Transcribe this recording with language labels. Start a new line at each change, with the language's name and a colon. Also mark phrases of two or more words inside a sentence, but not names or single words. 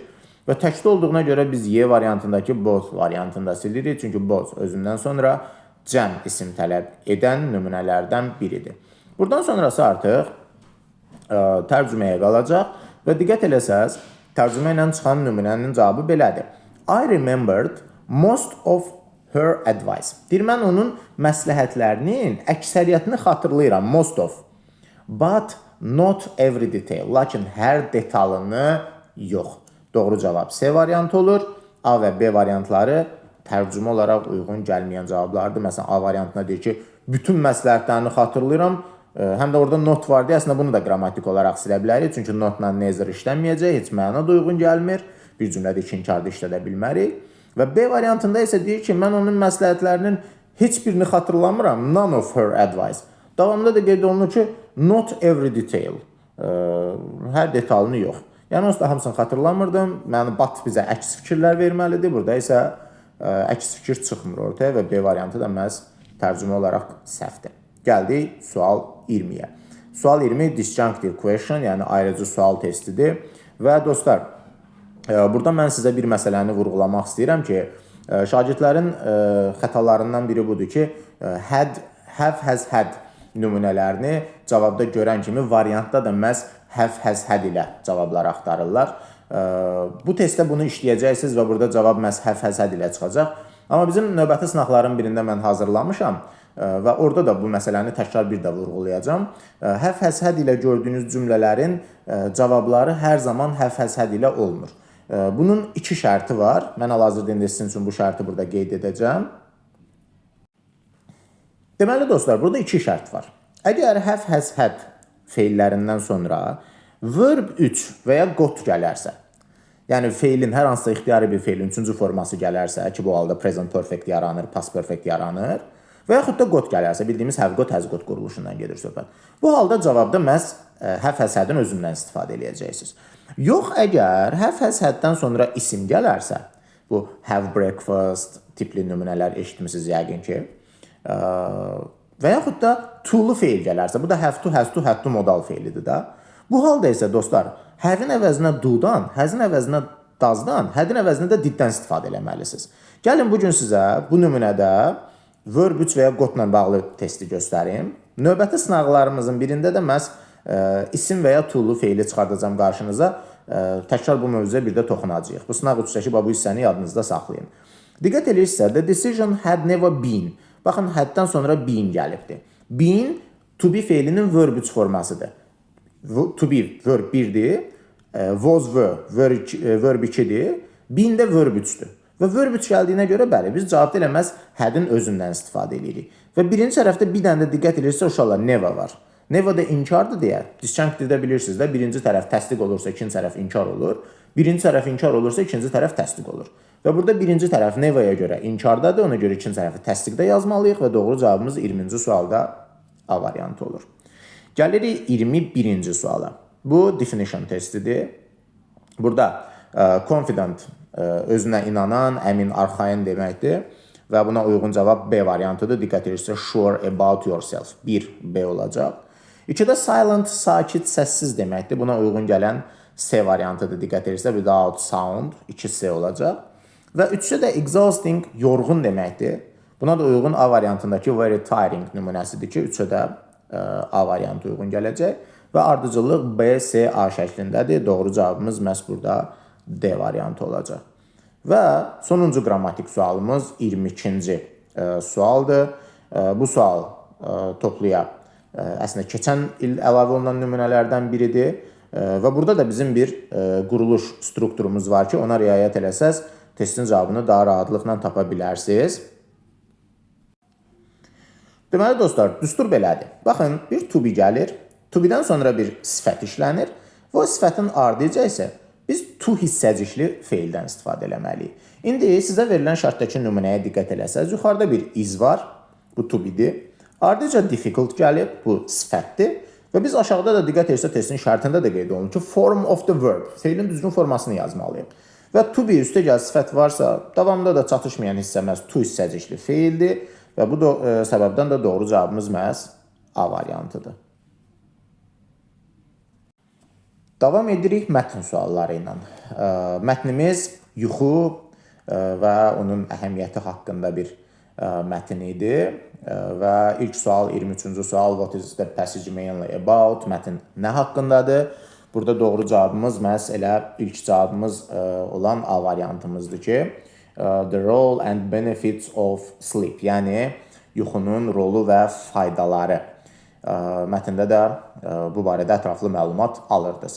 Azerbaijani: Və təkdə olduğuna görə biz Y variantındakı both variantında silirik, çünki both özündən sonra cəm isim tələb edən nümunələrdən biridir. Buradan sonrası artıq tərcüməyə qalacaq və diqqət eləsəz, tərcümə ilə çıxan nümunənin cavabı belədir.
English: I remembered most of her advice.
Azerbaijani: Deyir, mən onun məsləhətlərinin əksəriyyətini xatırlayıram,
English: most of. But not every detail.
Azerbaijani: Lakin hər detalını yox. Doğru cavab C variantı olur. A və B variantları tərcümə olaraq uyğun gəlməyən cavablardır. Məsələn, A variantına deyir ki, bütün məsləhətlərini xatırlayıram. Həm də orada not var deyə, əslində bunu da qrammatik olaraq silə bilərik. Çünki notla neither işlənməyəcək, heç məna da uyğun gəlmir. Bir cümlədə iki inkarda işlədə bilmərik. Və B variantında isə deyir ki, mən onun məsləhətlərinin heç birini xatırlamıram.
English: None of her advice.
Azerbaijani: Davamında da qeyd olunur ki,
English: not every detail.
Azerbaijani: Hər detalını yox. Yəni, onsuz da hamısını xatırlamırdım. Yəni, bat bizə əks fikirlər verməlidir. Burada isə əks fikir çıxmır ortaya və B variantı da məhz tərcümə olaraq səhvdir. Gəldik sual 20-yə. Sual 20
English: disjunctive question,
Azerbaijani: yəni ayrıcı sual testidir. Və dostlar, burada mən sizə bir məsələni vurğulamaq istəyirəm ki, şagirdlərin xətalarından biri budur ki,
English: had, have, has, had
Azerbaijani: nümunələrini cavabda görən kimi variantda da məhz
English: have, has, had
Azerbaijani: ilə cavablar axtarırlar. Bu testdə bunu işləyəcəksiniz və burada cavab məhz
English: have, has, had
Azerbaijani: ilə çıxacaq. Amma bizim növbəti sınaqların birində mən hazırlamışam və orada da bu məsələni təkrar bir də vurğulayacağam.
English: Have, has, had
Azerbaijani: ilə gördüyünüz cümlələrin cavabları hər zaman
English: have, has, had
Azerbaijani: ilə olmur. Bunun iki şərti var. Mən hal-hazırda indi sizin üçün bu şərti burada qeyd edəcəm. Deməli dostlar, burada iki şərt var. Əgər
English: have, has, had
Azerbaijani: feillərindən sonra verb 3 və ya got gələrsə, yəni feilin hər hansısa ixtiyari bir feilin üçüncü forması gələrsə, ki bu halda
English: present perfect
Azerbaijani: yaranır,
English: past perfect
Azerbaijani: yaranır və yaxud da got gələrsə, bildiyimiz
English: have got, has got
Azerbaijani: quruluşundan gedir söhbət. Bu halda cavabda məhz
English: have, has, had-in
Azerbaijani: özündən istifadə edəcəksiniz. Yox, əgər
English: have, has,
Azerbaijani: had-dən sonra isim gələrsə, bu
English: have breakfast
Azerbaijani: tipli nümunələr eşitmişsiniz yəqin ki, və yaxud da to-lu feil gələrsə, bu da
English: have to, has to, had to
Azerbaijani: modal feilidir da. Bu halda isə dostlar, have-in əvəzinə do-dan, has-in əvəzinə does-dan, had-in əvəzinə də did-dən istifadə eləməlisiniz. Gəlin bugün sizə bu nümunədə verb 3 və ya got-la bağlı testi göstərim. Növbəti sınaqlarımızın birində də məhz isim və ya to-lu feili çıxardacağım qarşınıza. Təkrar bu mövzuya bir də toxunacağıq. Bu sınaq üçdəki bu hissəni yadınızda saxlayın. Diqqət edirsinizsə,
English: the decision had never been.
Azerbaijani: Baxın, had-dən sonra been gəlibdir.
English: Been to be
Azerbaijani: feilinin verb 3 formasıdır.
English: To be verb
Azerbaijani: 1'dir,
English: was verb
Azerbaijani: 2'dir, been də verb 3'dür. Və verb 3 gəldiyinə görə bəli, biz cavabda eləməz had'in özündən istifadə edirik. Və birinci tərəfdə bir dənə də diqqət edirsə, uşaqlar never var. Never də inkardır deyə, disjunctive-də bilirsiniz də, birinci tərəf təsdiq olursa, ikinci tərəf inkar olur. Birinci tərəf inkar olursa, ikinci tərəf təsdiq olur. Və burada birinci tərəf never'ya görə inkardadır, ona görə ikinci tərəfi təsdiqdə yazmalıyıq və doğru cavabımız 20-ci sualda A variantı olur. Gəlirik 21-ci suala. Bu definition testidir. Burada confident özünə inanan, əmin, arxain deməkdir. Və buna uyğun cavab B variantıdır. Diqqət edirsə,
English: sure about yourself. 1 B olacaq.
Azerbaijani: 2-də silent, sakit, səssiz deməkdir. Buna uyğun gələn C variantıdır. Diqqət edirsə,
English: without sound 2C olacaq.
Azerbaijani: Və 3-də də exhausting, yorğun deməkdir. Buna da uyğun A variantındakı
English: very tiring
Azerbaijani: nümunəsidir ki, 3-də A variantı uyğun gələcək. Və ardıcıllıq B, C, A şəklindədir. Doğru cavabımız məhz burada D variantı olacaq. Və sonuncu qrammatik sualımız 22-ci sualdır. Bu sual topluya əslində keçən il əlavə olunan nümunələrdən biridir. Və burada da bizim bir quruluş strukturumuz var ki, ona riayət eləsəz, testin cavabını daha rahatlıqla tapa bilərsiniz. Deməli dostlar, düstur belədir. Baxın, bir
English: to be
Azerbaijani: gəlir.
English: To be-dən
Azerbaijani: sonra bir sifət işlənir. Və o sifətin ardıca isə biz to hissəcikli feildən istifadə eləməliyik. İndi sizə verilən şərtdəki nümunəyə diqqət eləsəz, yuxarıda bir is var, bu
English: to be-dir.
Azerbaijani: Ardıca difficult gəlib, bu sifətdir. Və biz aşağıda da diqqət edirsə testin şərtində də qeyd olunur ki,
English: form of the verb,
Azerbaijani: feilin düzgün formasını yazmalıyıq. Və
English: to be
Azerbaijani: üstə gəl sifət varsa, davamında da çatışmayan hissə məhz to hissəcikli feildir. Və bu səbəbdən də doğru cavabımız məhz A variantıdır. Davam edirik mətn sualları ilə. Mətnimiz yuxu və onun əhəmiyyəti haqqında bir mətn idi. Və ilk sual, 23-cü sual,
English: what is the passage mainly about?
Azerbaijani: Mətn nə haqqındadır? Burada doğru cavabımız məhz elə ilk cavabımız olan A variantımızdır ki,
English: the role and benefits of sleep,
Azerbaijani: yəni yuxunun rolu və faydaları. Mətndə də bu barədə ətraflı məlumat alırdınız.